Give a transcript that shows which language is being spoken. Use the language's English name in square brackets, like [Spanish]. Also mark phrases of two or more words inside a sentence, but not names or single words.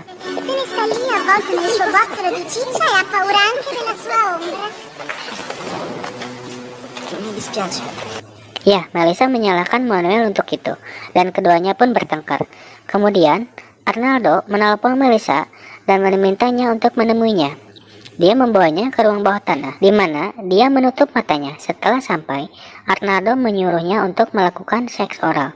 [Italian] Questa lì a volte nel suo bozzolo di ciccia e ha paura anche della sua ombra. Mi dispiace. [Indonesian] Ya, Melisa menyalahkan Manuel untuk itu, dan keduanya pun bertengkar. Kemudian, Arnaldo menelpon Melisa dan memintanya untuk menemuinya. Dia membawanya ke ruang bawah tanah, di mana dia menutup matanya. Setelah sampai, Arnaldo menyuruhnya untuk melakukan seks oral.